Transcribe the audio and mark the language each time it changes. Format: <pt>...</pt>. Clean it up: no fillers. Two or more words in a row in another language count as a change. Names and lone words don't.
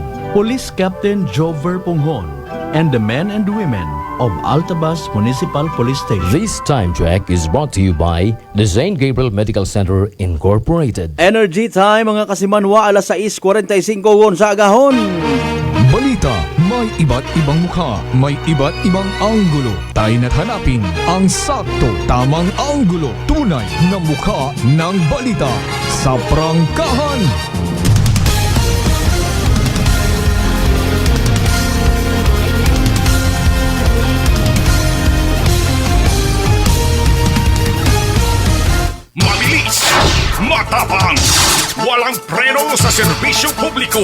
<en>Police Captain Jover Punghon, and the men and women of Altabas Municipal Police Station. This time check is brought to you by the St. Gabriel Medical Center Incorporated. Energy time</en> <hil>mga kasimanwa alas 6:45 sa agahon.</hil> <tl>Balita, may iba't ibang mukha, may iba't ibang anggulo. Tayo na't hanapin ang sakto, tamang anggulo, tunay na mukha ng balita sa prangkahan. Mabilis, matapang, walang preno sa serbisyo publiko.</tl>